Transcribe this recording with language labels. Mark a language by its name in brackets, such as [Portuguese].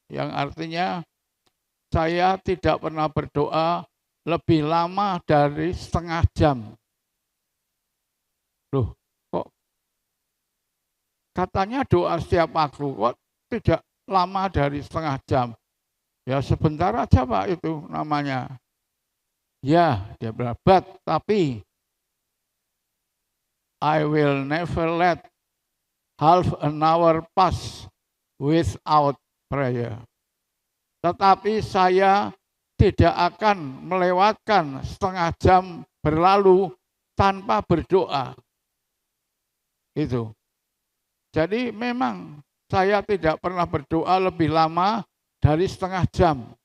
[Indonesian] Yang artinya saya tidak pernah berdoa lebih lama dari setengah jam. Loh, kok katanya doa setiap waktu, kok tidak lama dari setengah jam? Ya sebentar aja Pak itu namanya. Ya, dia bilang, tapi [English] I will never let half an hour pass without prayer. [Indonesian] Tetapi saya tidak akan melewatkan setengah jam berlalu tanpa berdoa. Itu. Jadi memang saya tidak pernah berdoa lebih lama dari setengah jam.